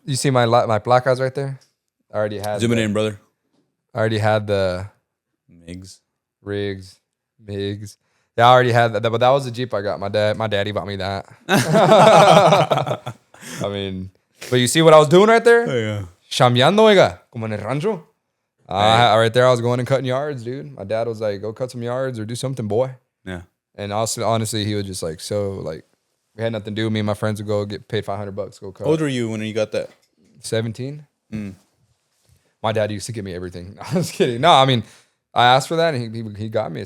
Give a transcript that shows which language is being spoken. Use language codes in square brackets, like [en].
[en] You see my placas right there? I already had. Zoom it in, brother. I already had the Migs. Migs. Yeah, I already had that. But that was the Jeep I got. My daddy bought me that. I mean, but you see what I was doing right there? Oh yeah. [es] Chambeando, oiga, como en el rancho. [en] Right there, I was going and cutting yards, dude. My dad was like, go cut some yards or do something, boy. Yeah. And also, honestly, he was just like, so like, we had nothing to do. Me and my friends would go get paid $500, go cut. How old were you when you got that? 17. My dad used to give me everything. No, I was kidding. No, I mean, I asked for that and he got me.